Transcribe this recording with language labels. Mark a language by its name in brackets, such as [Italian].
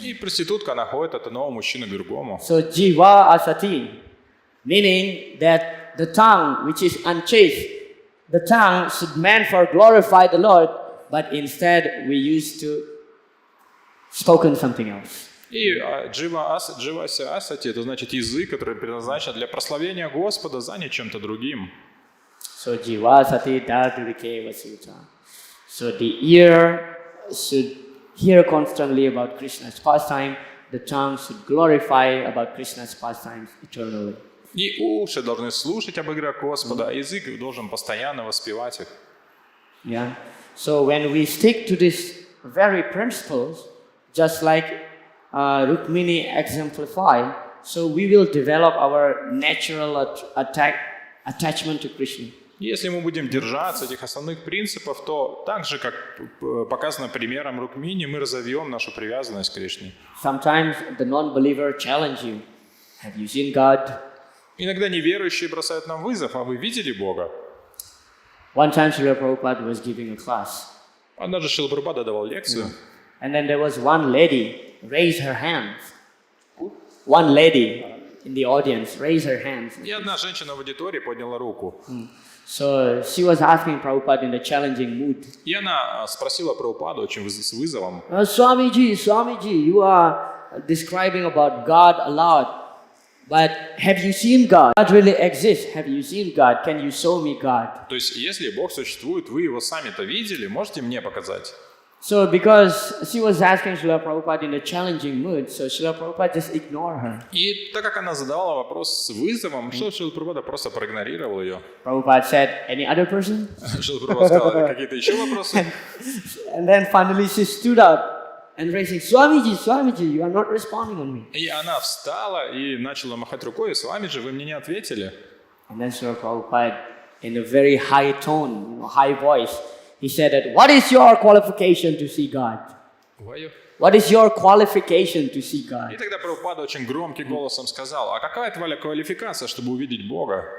[Russian] И проститутка, она ходит от одного мужчины к другому. [English] So Jiva Asati, meaning that the tongue which is unchaste, the tongue should meant for glorify the Lord, but instead we used to spoken something else. [Russian] И Дживася Асати – это значит язык, который предназначен для прославления Господа, занят чем-то другим. [Sanskrit] So Jiva Asati Dardurike Vasuta. [English] So the ear should hear constantly about Krishna's pastime, the tongue should glorify about Krishna's pastimes eternally. [Russian] И уши должны слушать об играх Господа, а язык должен постоянно воспевать их. [English] Yeah. So when we stick to these very principles, just like Rukmini exemplify, so we will develop our natural attachment to Krishna. [Russian] Если мы будем держаться этих основных принципов, то так же, как показано примером Рукмини, мы разовьем нашу привязанность к Кришне. [English] Sometimes the non-believer challenge you. Have you seen God? [Russian] Иногда неверующие бросают нам вызов, а вы видели Бога? [English] One time Srila Prabhupada was giving a class. [Russian] Однажды Шрила Прабхупада давал лекцию, [English] And then there was one lady raised her hands. One lady in the audience raised her hands. [Russian] и одна женщина в аудитории подняла руку. [English] So she was asking Prabhupada in a challenging mood. [Russian] И она спросила Прабхупаду очень с вызовом. [English] Swamiji, you are describing about God a lot, but have you seen God? God really exists. Have you seen God? Can you show me God? [Russian] То есть, если Бог существует, вы его сами-то видели, можете мне показать? [English] So because she was asking Srila Prabhupada in a challenging mood, so Srila Prabhupada just ignored her. [Russian] И так как она задавала вопрос с вызовом, что Шрила Прабхупада просто проигнорировал ее. [English] Prabhupada said, any other person? [Russian] Шрила Прабхупада сказал, какие-то еще вопросы? [English] And then finally she stood up and raising, Swamiji, you are not responding on me. [Russian] И она встала и начала махать рукой, с вами же вы мне не ответили. [English] And then Srila Prabhupada, in a very high tone, high voice, he said that, what is your qualification to see God? What is your qualification to see [Russian] И [English] God? [Russian] тогда Прабхупада очень громким голосом сказал, а какая твоя квалификация, чтобы увидеть Бога?